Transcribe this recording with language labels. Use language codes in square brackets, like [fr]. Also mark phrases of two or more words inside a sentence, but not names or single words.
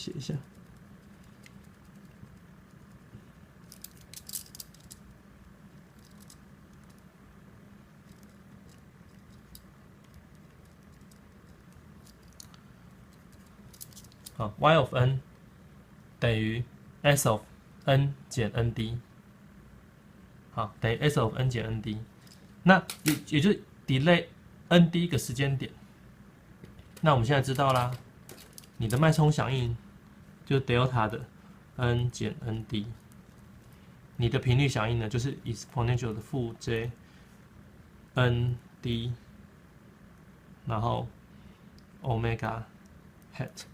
[zh] 寫一下。 [en] y of n [zh] 等於 [en] s of n [zh] 減 nd， 好，等於 [en] s of n [zh] 減 nd，那也就是 delay nd 個時間點。那我們現在知道啦，你的脈衝響應就是 delta 的 n 減 nd， 你的頻率響應呢就是 exponential 的負 j nd， 然後 [en] omega hat。